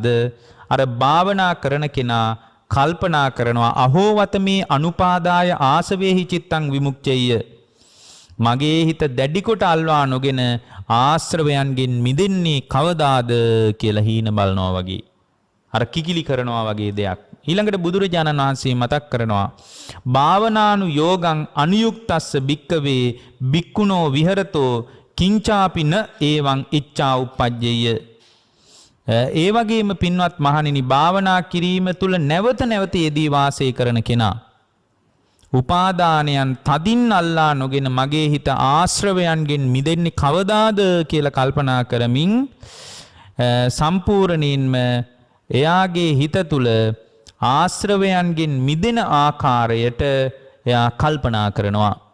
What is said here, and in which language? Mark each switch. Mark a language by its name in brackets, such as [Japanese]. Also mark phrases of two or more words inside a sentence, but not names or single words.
[Sinhala] අර භාවනා කරන කෙනා කල්පනා කරනවා [Pali] අහෝ වතමේ අනුපාදාය ආසවේහි චිත්තං විමුක්ඛය. [Sinhala] මගේ හිත දැඩි කොට අල්වා නොගෙන ආශ්‍රවයන්ගෙන් මිදෙන්නේ කවදාද කියලා හීන බලනවා වගේ. අර කිකිලි කරනවා වගේ දෙයක්. ඊළඟට බුදුරජාණන් වහන්සේ මතක් කරනවා [Pali] භාවනානු යෝගං අනුයුක්තස්ස භික්කවේ භික්ඛුනෝ විහෙරතෝ කිංචාපින ඒවං ඉච්ඡා උප්පජ්ජය. [Sinhala] ඒ වගේම පින්වත් මහණෙනි භාවනා කිරීම තුල නැවත නැවත යෙදී වාසය කරන කෙනා උපාදානයන් තදින් අල්ලා නොගෙන මගේ හිත ආශ්‍රවයන්ගෙන් මිදෙන්නේ කවදාද කියලා කල්පනා කරමින් සම්පූර්ණයෙන්ම එයාගේ හිත තුල ආශ්‍රවයන්ගෙන් මිදෙන ආකාරයට එයා කල්පනා කරනවා.